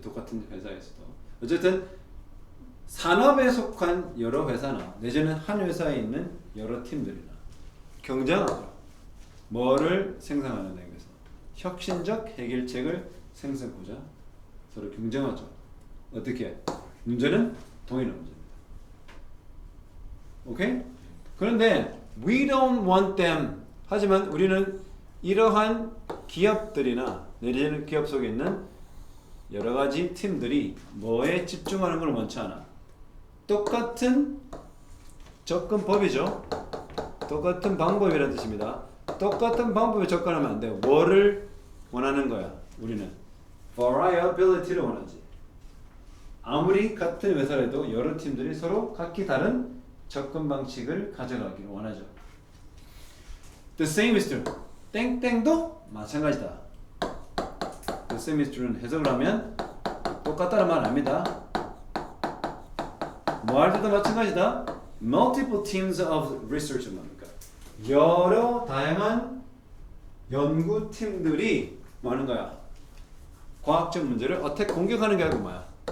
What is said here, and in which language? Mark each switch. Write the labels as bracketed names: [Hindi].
[Korean] 똑같은 회사에서도. 어쨌든 산업에 속한 여러 회사나 내지는 한 회사에 있는 여러 팀들이나 경쟁하죠. 뭐를 생산하는 데에서 혁신적 해결책을 생성하고자 서로 경쟁하죠. 어떻게? 문제는 동일한 문제입니다. 오케이? 그런데 [English] we don't want them. [Korean] 하지만 우리는 이러한 기업들이나 내지는 기업 속에 있는 여러 가지 팀들이 뭐에 집중하는 걸 원치 않아. 똑같은 접근법이죠. 똑같은 방법이라는 뜻입니다. 똑같은 방법에 접근하면 안 돼요. 뭐를 원하는 거야? 우리는 variability를 원하지. 아무리 같은 회사라도 여러 팀들이 서로 각기 다른 접근 방식을 가져가기를 원하죠. [English] The same is true. [Korean] 땡땡도 마찬가지다. [English] The same is true [Korean] 는 해석을 하면 똑같다는 말 아닙니다. 뭐 할 때도 마찬가지다. [English] Multiple teams of research는 [Korean] 뭡니까? 여러 다양한 연구팀들이 뭐 하는 거야? 과학적 문제를 어택 공격하는 게 아니고 뭐야?